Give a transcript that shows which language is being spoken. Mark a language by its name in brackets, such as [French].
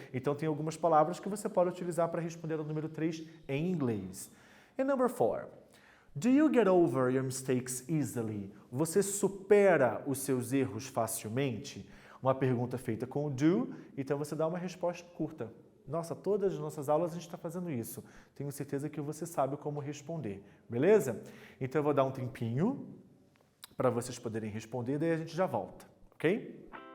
[Portuguese] Então, tem algumas palavras que você pode utilizar para responder ao número 3 em inglês. [English] E number 4. Do you get over your mistakes easily? [Portuguese] Você supera os seus erros facilmente? Uma pergunta feita com o do, então você dá uma resposta curta. Nossa, todas as nossas aulas a gente está fazendo isso. Tenho certeza que você sabe como responder, beleza? Então eu vou dar um tempinho para vocês poderem responder, daí a gente já volta, ok?